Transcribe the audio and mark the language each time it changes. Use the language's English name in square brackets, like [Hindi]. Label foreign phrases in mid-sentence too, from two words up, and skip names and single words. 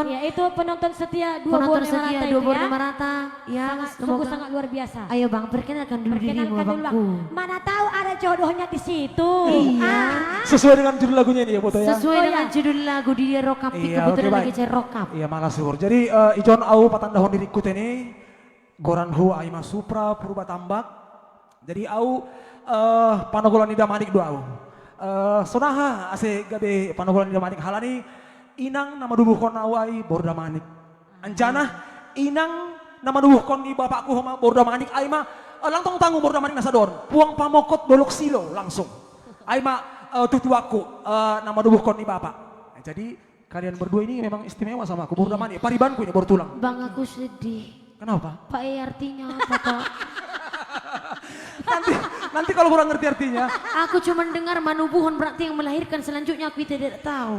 [Indonesian] Ya itu penonton setia dua Penonton Borneo setia Marata dua itu Borneo ya. Marata. Ya, Sungguh sangat luar biasa. Ayo Bang, perkenalkan dulu dirimu Perkenalkan dulu Bang. Bangku. Mana tahu ada jodohnya di situ. Iya. Sesuai dengan judul lagunya ini ya Boto ya. Sesuai Oh, dengan ya. judul lagu di Rokap Iya, kebetulan oke, lagi baik. cari Rokap. Iya malah syukur. [Batak Simalungun] Jadi ijon au patandahon dirikut ini Goranhu Aima Supra Purba Tambak. Jadi au panogolan ida manik do au. Sonaha ase gabe panogolan ida manik halani inang nama dubuhkon au ai borda manik. Anjana inang nama dubuhkon di bapakku sama borda manik Aima langtong tanggung borda manik nasador. Puang pamokot dolok silo langsung. Aima tutuaku nama dubuhkon di bapak. [Indonesian] Nah, jadi kalian berdua ini memang istimewa sama aku borda manik. Paribanku ini baru tulang. Bang aku sedih. Kenapa? Pak artinya apa Pak? Nanti kalau kurang ngerti artinya, Aku cuma dengar manubuhon berarti yang melahirkan, selanjutnya aku tidak tahu.